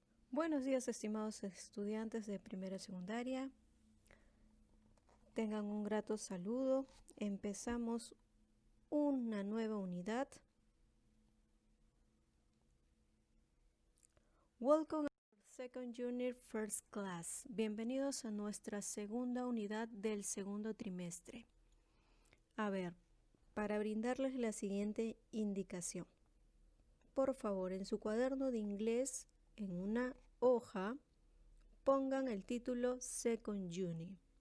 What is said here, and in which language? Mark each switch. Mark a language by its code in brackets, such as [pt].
[es] Buenos días, estimados estudiantes de primera secundaria. Tengan un grato saludo. Empezamos una nueva unidad. [en] Welcome to Second Unit First Class. [es] Bienvenidos a nuestra segunda unidad del segundo trimestre. A ver, para brindarles la siguiente indicación. Por favor, en su cuaderno de inglés, en una hoja, pongan el título Second Unit.